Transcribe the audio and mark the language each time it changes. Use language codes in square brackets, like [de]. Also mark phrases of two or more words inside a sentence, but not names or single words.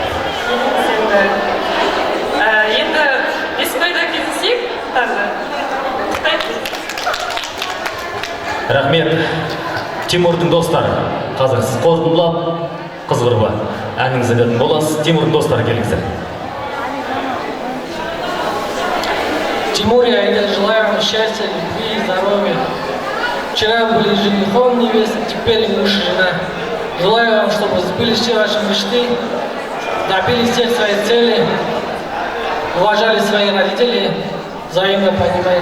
[kk] Енді бесбайда кездесейік, тағы. Рахмет. Тимурдың достары. Қазір сіз қорытындылап, қыз құрбы әніңізді айтатын боласыз. Тимурдың достары келіңіздер. [ru] Тимур и Аида, желаю вам счастья, любви и здоровья. Вчера были женихом невесты, теперь муж и жена. Желаю вам, чтобы сбылись все ваши мечты, добились всех своих целей, уважали своих родителей, взаимно понимали.